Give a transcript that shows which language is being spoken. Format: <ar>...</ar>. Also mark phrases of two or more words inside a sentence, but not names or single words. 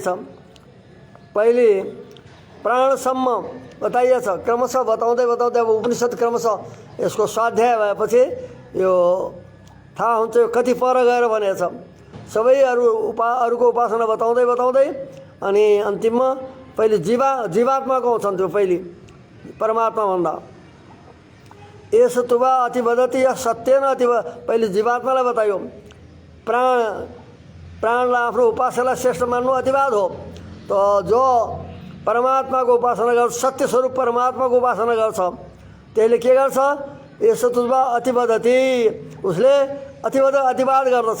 <ne>पहिले प्राणसम्म बताइएछ, क्रमशः बताउँदै बताउँदै अब उपनिषद क्रमशः यसको स्वाध्याय भएपछि यो थाहा हुन्छ यो कति पर गएर भनेछ। सबै अरूको उपासना बताउँदै बताउँदै अनि अन्तिममा पहिले जीवात्माको आउँछन् त्यो पहिले परमात्मा भन्दा।</ne> <sa>यसो तुवा अति वदति या सत्येन अति</sa> <ne>पहिले जीवात्मालाई बतायो। प्राणलाई आफ्नो उपासनालाई श्रेष्ठ मान्नु अतिवाद हो। त जो परमात्माको उपासना गर्छ सत्य स्वरूप परमात्माको उपासना गर्छ त्यसले के गर्छ</ne> <sa>यसो तुवा अति वदति</sa> <ne>उसले अतिवाद गर्दछ।</ne>